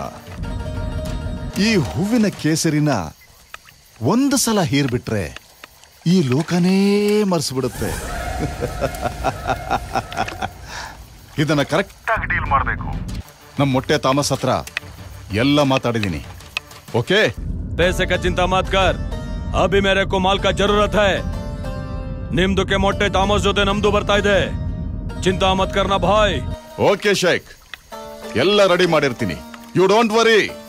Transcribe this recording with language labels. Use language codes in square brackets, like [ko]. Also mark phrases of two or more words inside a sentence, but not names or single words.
[kn] ಈ ಹೂವಿನ ಕೇಸರಿನ ಒಂದು ಸಲ ಹೀರ್ಬಿಟ್ರೆ ಈ ಲೋಕನೇ ಮರೆಸ್ಬಿಡುತ್ತೆ. ಇದನ್ನ ಕರೆಕ್ಟ್ ಆಗಿ ಡೀಲ್ ಮಾಡಬೇಕು. ನಮ್ಮ ಮೊಟ್ಟೆ ಥಾಮಸ್ ಹತ್ರ ಎಲ್ಲ ಮಾತಾಡಿದೀನಿ. [hi] ओके? पैसे का चिंता मत कर, अभी मेरे को माल का जरूरत है. [kn] ನಿಮ್ದುಕ್ಕೆ ಮೊಟ್ಟೆ ಥಾಮಸ್ ಜೊತೆ ನಮ್ದು ಬರ್ತಾ ಇದೆ, [hi] चिंता मत करना भाई. [kn] ಓಕೆ ಶೇಖ್, ಎಲ್ಲ ರೆಡಿ ಮಾಡಿರ್ತೀನಿ, [en] you don't worry.